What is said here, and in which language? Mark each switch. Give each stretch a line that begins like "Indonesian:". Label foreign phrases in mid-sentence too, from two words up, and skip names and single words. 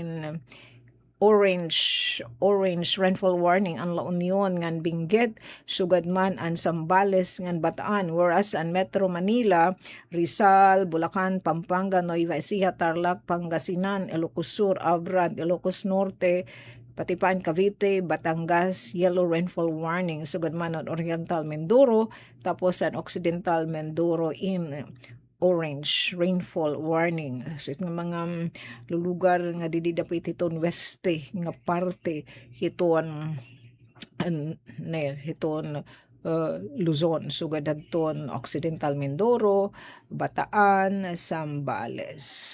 English: orange rainfall warning
Waray: ang La Union ngan Benguet sugad man ang Zambales ngan Bataan whereas ang Metro Manila Rizal Bulacan Pampanga Nueva Ecija Tarlac Pangasinan Ilocos Sur Abra Ilocos Norte pati pa Cavite Batangas
English: yellow rainfall warning
Waray: sugad man ang Oriental Mindoro tapos ang Occidental Mindoro in
English: orange rainfall warning.
Waray: So itong mga lulugar nga didi dapat hiton weste nga parte hiton Luzon sugad adton Occidental Mindoro, Bataan, Zambales.